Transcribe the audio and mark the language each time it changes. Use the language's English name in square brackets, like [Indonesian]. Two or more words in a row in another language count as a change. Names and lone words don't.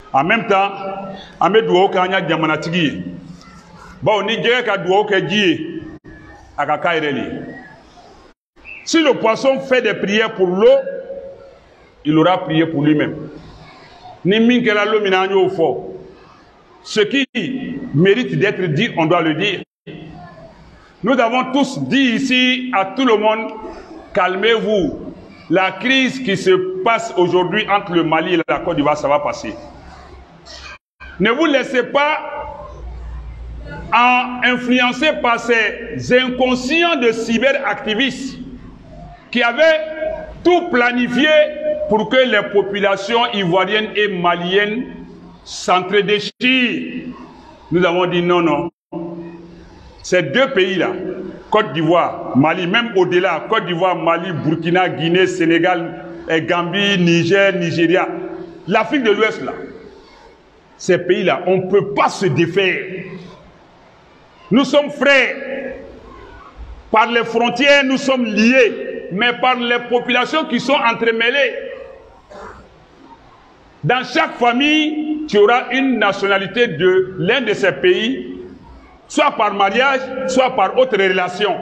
[French] En même temps, [Bambara] ame duwawu kɛ an ya jamanatigi ye. Bawo ni jɛgɛ ka duwawu kɛ ji ye, a ka k'a yɛrɛ le ye. [French] Si le poisson fait des prières pour l'eau, il aura prié pour lui-même. [Bambara] Ni min kɛra l'eau min na an y'o fɔ. [French] Ce qui mérite d'être dit, on doit le dire. Nous avons tous dit ici à tout le monde, calmez-vous. La crise qui se passe aujourd'hui entre le Mali et la Côte d'Ivoire, ça va passer. Ne vous laissez pas influencer par ces inconscients de cyberactivistes qui avaient tout planifié pour que les populations ivoiriennes et maliennes s'entredéchirent. Nous avons dit non, non. Ces deux pays-là, Côte d'Ivoire, Mali, même au-delà, Côte d'Ivoire, Mali, Burkina, Guinée, Sénégal, Gambie, Niger, Nigeria, l'Afrique de l'Ouest, là, ces pays-là, on ne peut pas se défaire. Nous sommes frères. Par les frontières, nous sommes liés, mais par les populations qui sont entremêlées. Dans chaque famille, tu auras une nationalité de l'un de ces pays, soit par mariage, soit par autre relation.